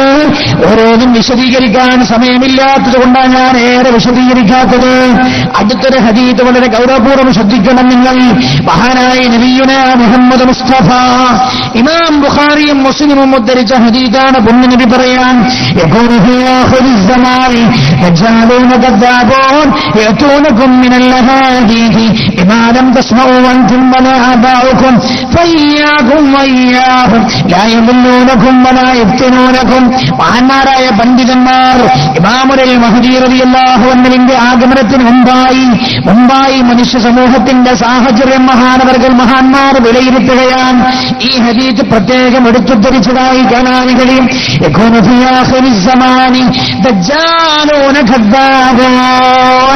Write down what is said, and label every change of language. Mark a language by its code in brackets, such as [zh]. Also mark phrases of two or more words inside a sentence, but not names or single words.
[ml] ഓരോന്നും വിശദീകരിക്കാൻ സമയമില്ലാത്തതുകൊണ്ടാണ് ഞാൻ ഏറെ വിശദീകരിക്കാത്തത്. അടുത്തൊരു ഹദീസ് വളരെ ഗൗരവപൂർവ്വം ശ്രദ്ധിക്കണം നിങ്ങൾ. മഹാനായ നബിയുന മുഹമ്മദ് മുസ്തഫ ഇമാം ബുഖാരിയും മുസ്ലിമും ഉദ്ധരിച്ച ഹദീസാണ്. പുണ്യനബി പറയാൻ [ar] يأتونكم من الأحاديث بما لم تسمعوا أنتم ولا آباؤكم فإياكم وإياهم لا يضلونكم ولا يفتنونكم. [ml] മഹാന്മാരായ പണ്ഡിതന്മാർ ഇമാമുൽ മഹ്ദി [ar] رضي الله عنه [ml] ആഗമനത്തിന് മുമ്പായി മനുഷ്യ സമൂഹത്തിന്റെ സാഹചര്യം മഹാന്മാർ വിലയിരുത്തുകയാണ്. ഈ ഹദീസ് പ്രത്യേകം എടുത്തുദ്ധരിച്ചതായി കാണാൻ കഴിയും. [ar] يكون في آخر الزمان دجالون كذابون.